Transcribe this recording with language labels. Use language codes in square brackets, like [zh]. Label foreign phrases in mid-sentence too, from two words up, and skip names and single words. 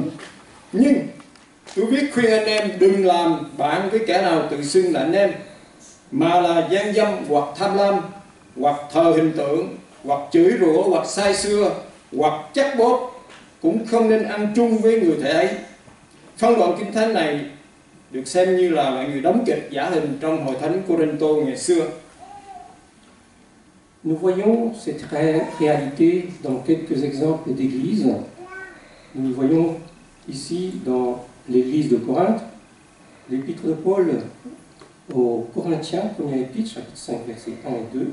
[vi] Nhưng tôi viết khuyên anh em đừng làm bạn với kẻ nào tự xưng là anh em, mà là gian dâm hoặc tham lam, hoặc thờ hình tượng, hoặc chửi rủa, hoặc sai xưa, hoặc chắc bóp, cũng không nên ăn chung với người thể ấy. Phân đoạn kinh thánh này được xem như là loại người đóng kịch giả hình trong hội thánh Cô-rinh-tô ngày xưa. [fr] Nous voyons cette réalité dans quelques exemples d'églises. Nous voyons ici dans l'église de Corinthe, l'épître de Paul aux Corinthiens, première épître, chapitre 5, versets 1 et 2.